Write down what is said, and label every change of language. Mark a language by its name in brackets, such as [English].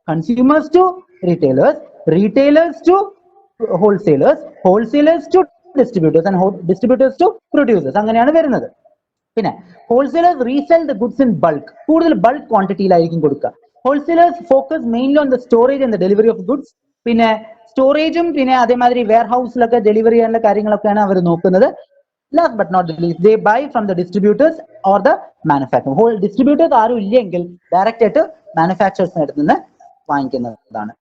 [English] Consumers to retailers, retailers to wholesalers, wholesalers to distributors, and distributors to producers. [Malayalam] അങ്ങനെയാണ് വരുന്നത്. പിന്നെ [English] Wholesalers resell the goods in bulk. [Malayalam] കൂടുതൽ bulk ക്വാണ്ടിറ്റിയിലായിരിക്കും കൊടുക്കുക. [English] Wholesalers focus mainly on the storage and the delivery of goods. [Malayalam] പിന്നെ സ്റ്റോറേജും പിന്നെ അതേമാതിരി wear ഹൗസിലൊക്കെ delivery ചെയ്യാനുള്ള കാര്യങ്ങളൊക്കെയാണ് അവർ നോക്കുന്നത്. [English] Last but not the least, they buy from the distributors or the manufacturer. [Malayalam] Whole distributors ആരും ഇല്ലെങ്കിൽ ഡയറക്റ്റ് ആയിട്ട് മാനുഫാക്ചറേഴ്സിന്റെ അടുത്ത് നിന്ന് വാങ്ങിക്കുന്നതാണ്.